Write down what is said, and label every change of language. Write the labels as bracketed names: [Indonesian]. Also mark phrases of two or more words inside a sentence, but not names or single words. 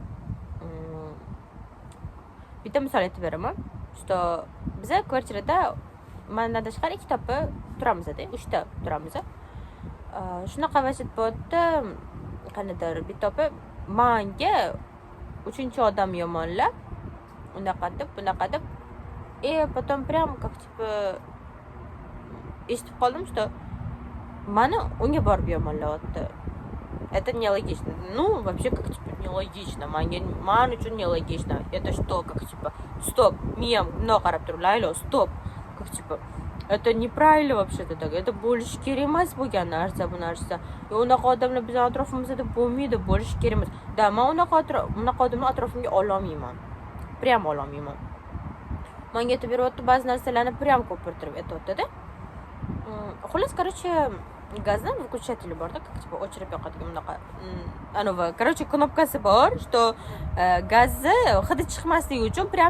[Uzbek] bitta misol aytib beraman что biza kvartirada mandan tashqari 2 to'pa turamizda 3 ta turamiz shunaqa vaziyat bo'lyapti qanaqadir bitta to'pa manga 3-chi odam yomonlab unaqa deb bunaqa deb [Russian] потом прям как [Uzbek] eshitib qoldim [Russian] что [Uzbek] mani unga borib yomonlayapti [Russian] это нелогично вообще как нелогично [Uzbek] man uchun [Russian] нелогично это что как стоп [Uzbek] miyam bundoq qarab turib laylo stop [Russian] как это неправильно вообще-то так это bo'lishi [Uzbek] kerak emas bo'lgan narsa bu narsa unaqa odamlar bizning atrofimizda bo'lmaydi bo'lishi kerak emas da man unaqa odamlar atrofimga ololmayman прям ololmayman manga aytib beryapti ba'zi narsalarni прям ko'pirtirib aytyapti-da xullas короче gazdan выключатель borda как o'chirib yoqadigan bunaqa короче knopkasi bor что gazni hidi chiqmasligi uchun прям